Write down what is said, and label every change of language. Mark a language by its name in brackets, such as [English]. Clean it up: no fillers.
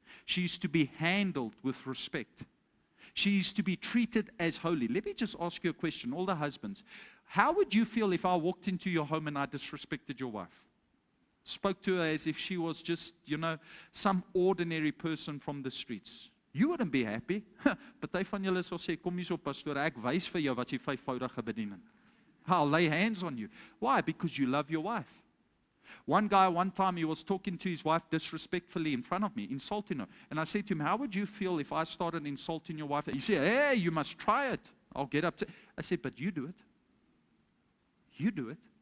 [English] She is to be handled with respect. She is to be treated as holy. Let me just ask you a question, all the husbands. How would you feel if I walked into your home and I disrespected your wife? Spoke to her as if she was just, some ordinary person from the streets. You wouldn't be happy. [Afrikaans] Party van julle sal sê, kom hier so pastoor, ek wys vir jou wat die vyfvoudige bediening. [English] I'll lay hands on you. Why? Because you love your wife. One guy, one time, he was talking to his wife disrespectfully in front of me, insulting her. And I said to him, how would you feel if I started insulting your wife? He said, hey, you must try it. I'll get up to... I said, but you do it. You do it.